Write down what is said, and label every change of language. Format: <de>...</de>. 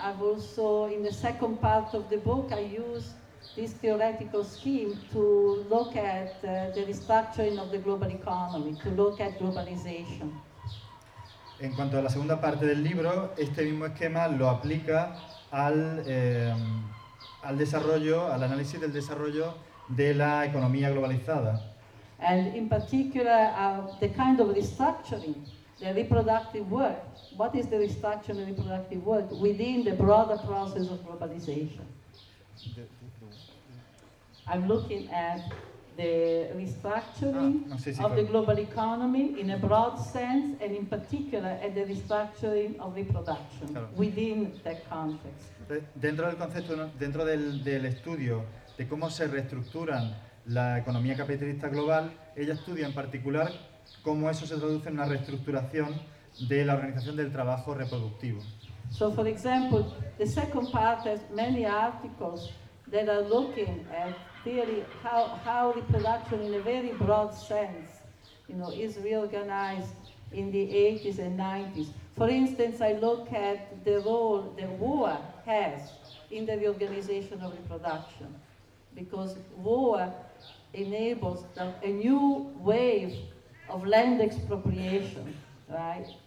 <en>I've also, in the second part of the book, I use this theoretical scheme to look at the restructuring of the global economy, to look at globalization.</en> <es>En cuanto a la segunda parte del libro, este mismo esquema lo aplica al al desarrollo, al análisis del desarrollo de la economía globalizada.</es> <en>And in particular, the kind of restructuring, the reproductive work. What is the restructuring of reproductive work within the broader process of globalization? I'm looking at the restructuring of the global economy in a broad sense, and in particular at the restructuring of reproduction within that context.</en> <es>Dentro del concepto, dentro del estudio de cómo se reestructuran la economía capitalista global, ella estudia en particular cómo eso se traduce en una reestructuración de la organización del trabajo reproductivo.</es> <en>So, for example, the second part has many articles that are looking at theory how reproduction in a very broad sense, you know, is reorganized in the 80s and 90s. For instance, I look at the role the war has in the reorganization of reproduction, because war enables a new wave of land expropriation, right?</en>